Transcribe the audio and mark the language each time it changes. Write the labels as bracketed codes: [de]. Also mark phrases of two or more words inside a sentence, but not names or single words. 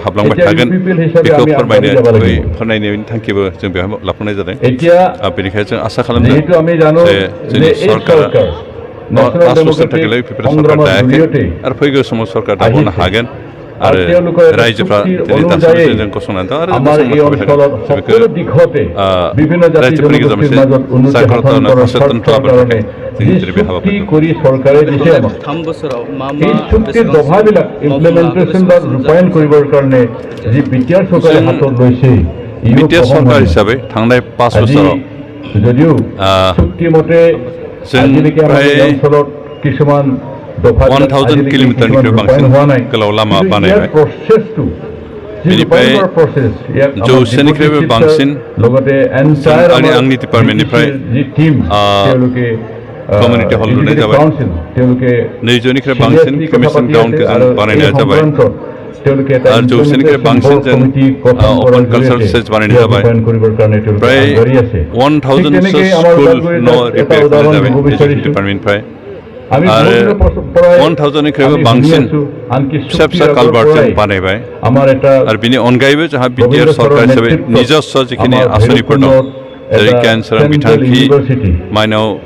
[brx] हाबलांबाय थागोन बेखौ फोरमायनायनि थांखिबो जों बेवहाय लाफानाय जादों बेनिखायनो जों आसा खालामदों जे जोंनि सरकारा 5 बोसोर थाखाय बेफोर सरकार दायाखै आरो फैगौ समाव सरकार दाबावनो हागोन आरो रायजोफ्रा दिनै दासिमबो जों गसंनानै दं आरो रायजोफोरनि गेजेराव मोनसे जाग्रता सचेतनता लाबोनो थाखाय जों दिनै बे हाबाफारिखौ 3 बोसोराव मा [as] এই চুক্তিৰ দফাবিলাক ইমপ্লিমেণ্টেশ্যন বা ৰূপায়ণ কৰিবৰ কাৰণে যি বিটিআৰ চৰকাৰে হাতত লৈছে [brx] BTR सरकार हिसाबै थांनाय 5 बोसोराव [as] যদিও চুক্তিমতে আজিলৈকে আমাৰ অঞ্চলত কিছুমান [brx] 1000 किलोमिटारनिख्रुइ बांसिन गोलाव लामा बानायबाय बेनिफ्राय जौसेनिख्रुइबो बांसिन आंनि डिपार्टमेन्टनिफ्राय [en] community hall [brx] लुनाय जाबाय 200निख्रुइ बांसिन [en] commission ground [brx] जों बानायनाय जाबाय आरो जौसेनिख्रुइ बांसिन जों [en] open cultural stage [brx] बानायनाय जाबाय प्राय 1000 स्कुल न' रिपेयार खालामनाय जाबाय [en] education department [brx] आरो 1000निख्रुइबो बांसिन फिसा फिसा कालभार्ट जों बानायबाय आरो बिनि अनगायैबो जोंहा BTR सरकार हिसाबै निजस्व जिखिनि आसनिफोर दं जेरै केन्सार बिथांखि माइनाव